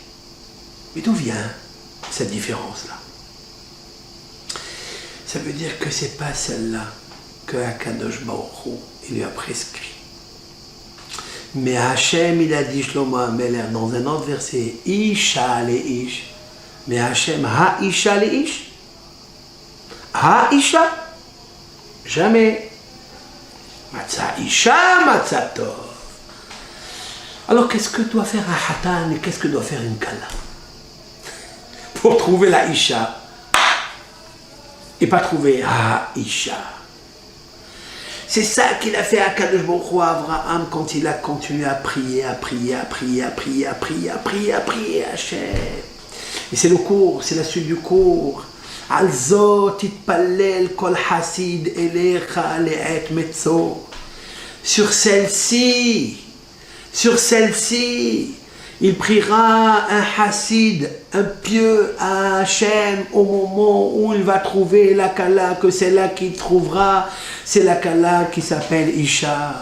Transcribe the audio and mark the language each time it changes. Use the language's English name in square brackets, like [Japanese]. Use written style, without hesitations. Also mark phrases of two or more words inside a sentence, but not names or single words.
[French] Mais d'où vient cette différence-là? Ça veut dire que c'est pas celle-là que [Hebrew] הקדוש ברוך הוא, [French] il lui a prescrit. Mais Hachem, il a dit Shlomo HaMelech dans un autre verset, [Hebrew] אשה לאיש. Mais Hachem, האשה לאיש. [French] Ha-isha. Jamais. [Hebrew] מצא אשה, מצא טוב. [French] Alors qu'est-ce que doit faire un hatan et qu'est-ce que doit faire une kala pour trouver la isha et pas trouver ha-isha? C'est ça qu'il a fait à [Hebrew] קדוש ברוך הוא, [French] Abraham, quand il a continué à prier Hachem. Et c'est le cours, c'est la suite du cours. [Hebrew] על זאת יתפלל כל חסיד אליך לעת מצא. [French] Sur celle-ci, il priera un hassid, un pieux à Hachem au moment où il va trouver la kala, que c'est là qu'il trouvera, c'est la kala qui s'appelle Isha.